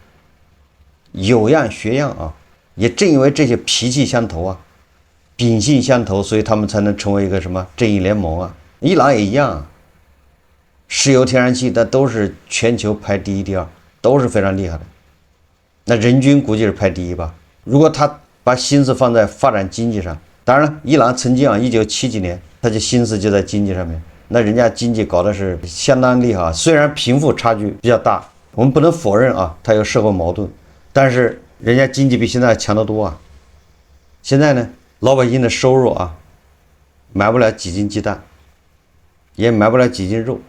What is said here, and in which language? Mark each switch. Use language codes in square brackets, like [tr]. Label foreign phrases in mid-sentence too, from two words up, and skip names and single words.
[zh] 有樣學樣也正因為這些脾氣相投秉性相投，所以他們才能成為一個什麼正義聯盟伊朗也一樣石油、天然氣，但都是全球排第一、第二，都是非常厲害的。那人均估計是排第一吧。如果他把心思放在發展經濟上，當然了，伊朗曾經1970幾年，他就心思就在經濟上面，那人家經濟搞的是相當厲害雖然貧富差距比較大，我們不能否認他有社會矛盾，但是人家經濟比現在強得多現在呢，老百姓的收入買不了幾斤雞蛋，也買不了幾斤肉。